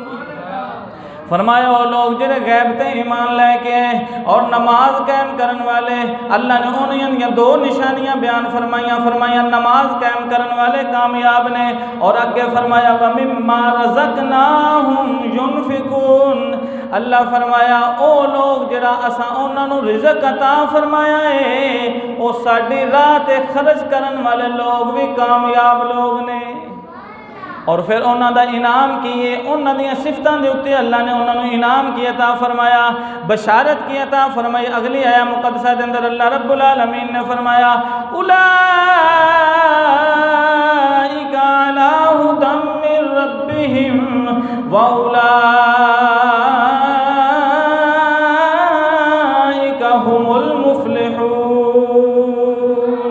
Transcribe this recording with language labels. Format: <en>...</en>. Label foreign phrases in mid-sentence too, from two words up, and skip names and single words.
<pa>فرمایا وہ لوگ جڑے غیب تے ایمان لے کے اور نماز قائم کرن والے، اللہ نے انہیں دو نشانیاں بیان فرمایا نماز قائم کرن والے کامیاب نے، اور اگے فرمایا</pa> <ar>وَمِمَّا رَزَقْنَاهُمْ يُنْفِقُونَ،</ar> <pa>اللہ فرمایا او لوگ جڑا اساں انہاں نو رزق عطا فرمایا ہے، او ساڈی راہ تے خرچ کرن والے لوگ بھی کامیاب لوگ نے۔ اور پھر انہاں دا انعام کیے، انہاں دیاں صفتاں دے اوتے اللہ نے انہاں نو انعام کی عطا فرمایا، بشارت کی عطا فرمائی۔ اگلی آیہ مقدسہ دے اندر اللہ</pa> <ar>رب العالمین</ar> <pa>نے فرمایا</pa> <ar>اولئک علی ھدی من ربہم واولئک ھم المفلحون۔</ar>